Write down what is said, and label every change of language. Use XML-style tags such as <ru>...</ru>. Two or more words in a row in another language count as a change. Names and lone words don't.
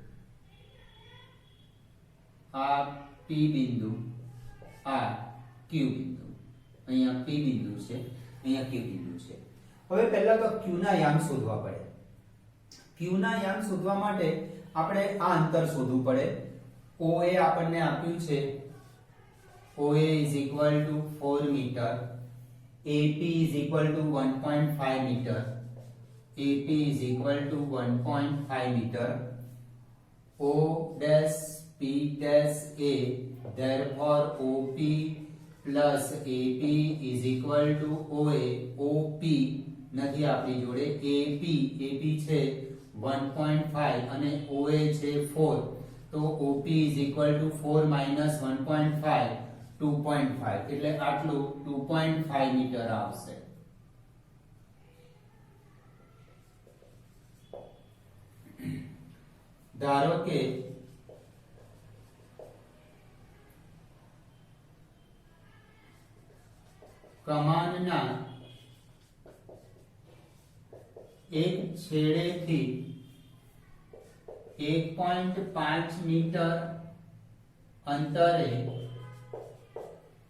<gu>આ P બિંદુ, આ Q બિંદુ, અહીંયા P બિંદુ છે, અહીંયા Q બિંદુ છે. હવે પહેલા તો Q ના યામ શોધવા પડે. Q ના યામ શોધવા માટે આપણે આ અંતર શોધવું પડે. OA આપણને આપ્યું છે,</gu> <en>OA is equal to 4 મીટર, AP is equal to 1.5 meter, AP is equal to 1.5 meter, O dash P dash A, therefore OP plus AP is equal to OA.</en> <gu>OP નથી આપણી જોડે, AP છે 1.5 અને OA છે 4 તો OP</gu> <en>is equal to 4 minus</en> <gu>1.5 2.5 એટલે આટલું 2.5 મીટર આવશે. ધારો કે કમાનના એક છેડેથી 1.5 મીટર અંતરે</gu>